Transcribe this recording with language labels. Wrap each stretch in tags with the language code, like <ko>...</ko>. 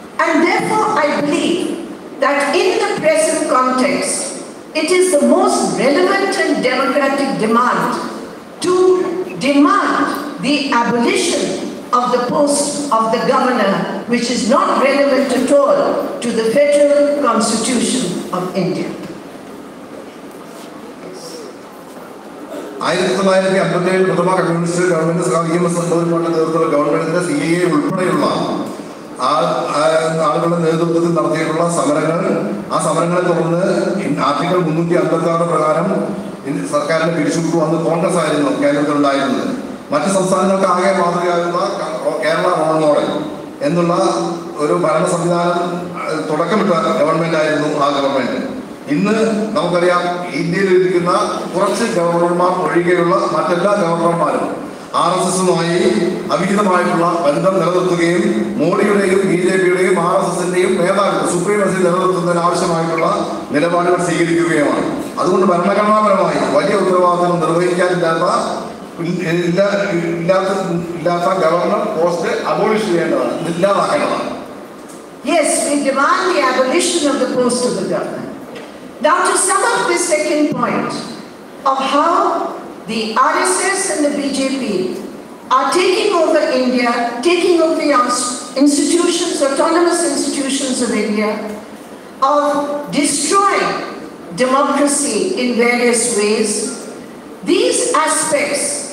<en>And therefore, I believe that in the present context, it is the most relevant and democratic demand to demand the abolition of the post of the governor, which is not relevant at all to the Federal Constitution of India.</en> <ml>1957 പ്രഥമ communist government EMS സംഭവങ്ങളുടെ നേതൃത്വത്തിലുള്ള ഗവൺമെന്റിന്റെ CAA ഉൾപ്പെടെയുള്ള ആളുകളുടെ നേതൃത്വത്തിൽ നടത്തിയിട്ടുള്ള സമരങ്ങൾ, ആ സമരങ്ങളെ തുടർന്ന് ആർട്ടിക്കിൾ 356 പ്രകാരം സർക്കാരിനെ പിരിച്ചുവിട്ടു. അന്ന് കോൺഗ്രസ് ആയിരുന്നു കേരളത്തിലുണ്ടായിരുന്നത്. മറ്റ് സംസ്ഥാനങ്ങൾക്ക് ആകെ മാതൃകയാകുന്ന കേരള റോൾ മോഡൽ എന്നുള്ള ഒരു ഭരണ സംവിധാനം തുടക്കമിട്ട ഗവൺമെന്റ് ആയിരുന്നു ആ ഗവൺമെന്റ്. ഇന്ന് നമുക്കറിയാം, ഇന്ത്യയിൽ ഇരിക്കുന്ന കുറച്ച് ഗവർണർമാർ ഒഴികെയുള്ള മറ്റെല്ലാ ഗവർണർമാരും RSSുമായി അവിഹിതമായിട്ടുള്ള ബന്ധം നിലനിർത്തുകയും മോഡിയുടെയും BJPയുടെയും RSSന്റെയും മേധാവിത്വം സുപ്രീമസി നിലനിർത്തുന്നതിന് ആവശ്യമായിട്ടുള്ള നിലപാടുകൾ സ്വീകരിക്കുകയുമാണ്. അതുകൊണ്ട് ഭരണഘടനാപരമായി വലിയ ഉത്തരവാദിത്തം നിർവഹിക്കാനില്ലാത്ത ഗവർണർ പോസ്റ്റ് അബോളിഷ് ചെയ്യേണ്ടതാണ്, ഇല്ലാതാക്കേണ്ടതാണ്.</ml> <en>Yes, we demand the abolition of the post of the governor. Now, to sum up this second point of how the RSS and the BJP are taking over India, taking over the institutions, autonomous institutions of India, of destroying democracy in various ways, these aspects,</en>